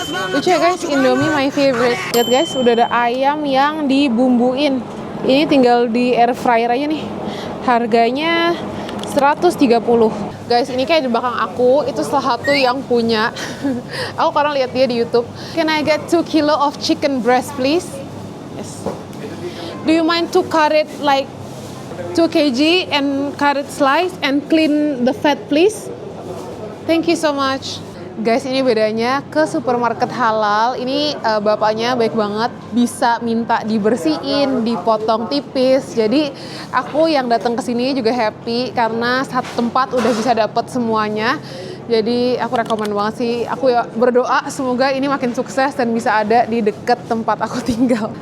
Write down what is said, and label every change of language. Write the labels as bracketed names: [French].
[Indonesian] Lucu ya guys, Indomie [English] my favorite. [Indonesian] Lihat guys, udah ada ayam yang dibumbuin. Ini tinggal di air fryer aja nih. Harganya 130. Guys, ini kayak di belakang aku, itu salah satu yang punya. Aku kadang lihat dia di YouTube. [English] Can I get 2 kilo of chicken breast please? Yes. Do you mind to cut it like 2 kg and cut it slice and clean the fat please? Thank you so much. [Indonesian] Guys, ini bedanya ke supermarket halal. Ini bapaknya baik banget, bisa minta dibersihin, dipotong tipis. Jadi aku yang datang ke sini juga happy karena satu tempat udah bisa dapet semuanya. Jadi aku rekomen banget sih. Aku ya berdoa semoga ini makin sukses dan bisa ada di deket tempat aku tinggal.